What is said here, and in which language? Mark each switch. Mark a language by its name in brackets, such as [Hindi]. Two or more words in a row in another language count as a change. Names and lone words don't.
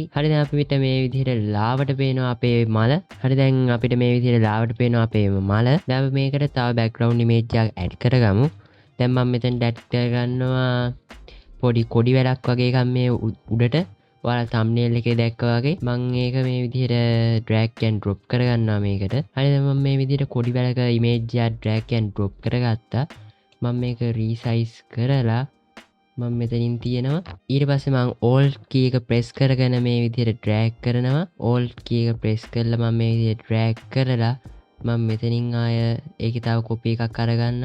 [Sinhala] හරි දැන් අපිට මේ විදිහට ලාවට පේනවා අපේ මල. හරි දැන් අපිට මේ විදිහට ලාවට පේනවා අපේ මල. දැන් අපි මේකට තව [English] background image [Sinhala] එකක් add කරගමු. දැන් මම මෙතන add කරගන්නවා පොඩි කොඩි වැඩක් වගේ එකක් මේ උඩට ඔයාලා thumbnail එකේ දැක්කා වගේ මම ඒක මේ විදිහට [English] drag and drop [Sinhala] කරගන්නවා මේකට. හරි දැන් මම මේ විදිහට කොඩි වැඩක image එක [English] drag and drop [Sinhala] කරගත්තා. මම මේක resize කරලා මම මෙතනින් තියෙනවා. ඊට පස්සේ මම [English] alt key [Sinhala] එක press කරගෙන මේ විදිහට drag කරනවා. [English] alt key [Sinhala] එක press කරලා මම මේ විදිහට drag කරලා මම මෙතනින් ආය ඒකේ තව copy එකක් අරගන්නවා.